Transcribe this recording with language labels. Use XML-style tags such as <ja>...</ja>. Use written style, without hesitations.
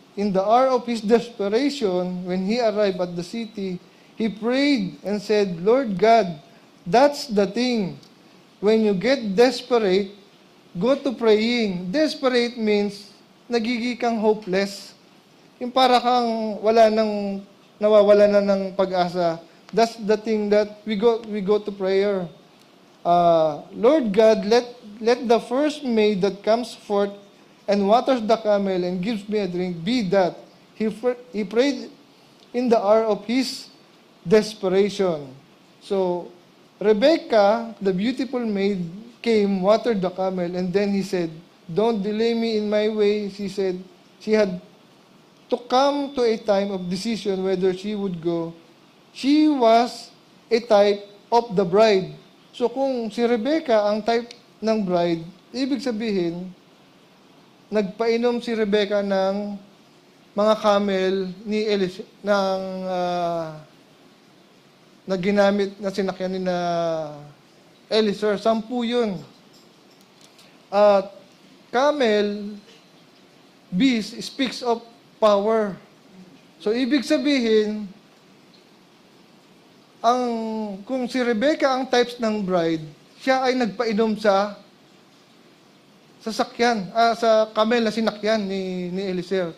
<en>In the hour of his desperation, when he arrived at the city, he prayed and said, Lord God, that's the thing. When you get desperate, go to praying. Desperate means</en> <tl>nagiging kang</tl> <en>hopeless.</en> <tl>Yung para kang nawawala na ng pag-asa.</tl> <en>That's the thing that we go to prayer. Lord God, let the first maid that comes forth and waters the camel and gives me a drink be that. He prayed in the hour of his desperation. So, Rebecca, the beautiful maid, came, watered the camel, and then he said, don't delay me in my way. She said she had to come to a time of decision whether she would go. She was a type of the bride.</en> <tl>So kung si Rebecca ang type ng bride, ibig sabihin, nagpainom si Rebecca ng mga camel ni na ginamit na sinakyan ni na Eliezer. 10 yun.</tl> <en>At camel, beast, speaks of power.</en> <tl>So ibig sabihin, kung si Rebecca ang types ng bride, siya ay nagpainom sa sasakyan, sa camel na sinakyan ni Eliezer.</tl>